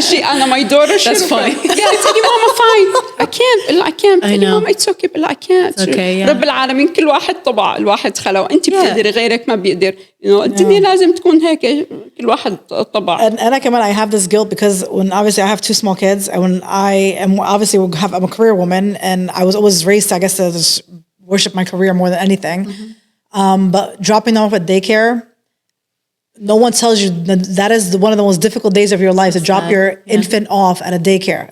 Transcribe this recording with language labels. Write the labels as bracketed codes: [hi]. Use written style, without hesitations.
[ar] أنا [en] my daughter that's fine. I tell you mama fine I can't I know mama it's okay but I can't. [ar] رب العالمين كل واحد طبع الواحد خلق وأنت بتقدري غيرك ما بيقدر. الدنيا لازم تكون هيك كل واحد طبع. [en] And I [ar] كمان [en] I have this guilt because when obviously I have 2 small kids and when I am obviously I'm a career woman and I was always raised I guess to just worship my career more than anything. But dropping them off at daycare, no one tells you that is one of the most difficult days of your life to drop your infant off at a daycare.